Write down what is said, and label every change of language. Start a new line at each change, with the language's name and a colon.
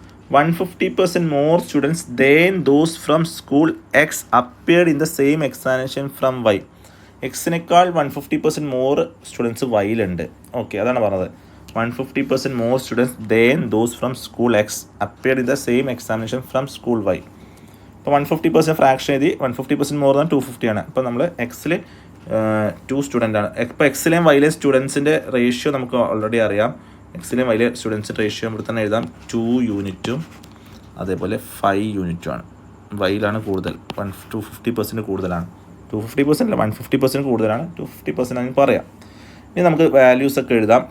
English: 150% more students than those from school X appeared in the same examination from Y.
Malayalam: എക്സിനേക്കാൾ 150% more students വൈയിലുണ്ട്. Okay, അതാണ് പറഞ്ഞത്.
English: 150% more students than those from school X appeared in the same examination from school Y.
Malayalam: അപ്പോൾ 150% fraction എഴുതി. 150% more than 250 ആണ്. അപ്പോൾ നമ്മൾ എക്സിൽ 2 student ആണ്. ഇപ്പോൾ എക്സിലെയും വൈയിലെയും സ്റ്റുഡൻസിൻ്റെ റേഷ്യോ നമുക്ക് ഓൾറെഡി അറിയാം. എക്സിലെയും വൈയിലെ സ്റ്റുഡൻസിൻ്റെ റേഷ്യോ ഇവിടെ തന്നെ എഴുതാം. 2 യൂണിറ്റും അതേപോലെ 5 യൂണിറ്റും ആണ്. വൈയിലാണ് കൂടുതൽ, 250% കൂടുതലാണ്. 250% അല്ല, 150% കൂടുതലാണ്. 250% ആണെന്ന് പറയാം. ഇനി നമുക്ക് വാല്യൂസ് ഒക്കെ എഴുതാം.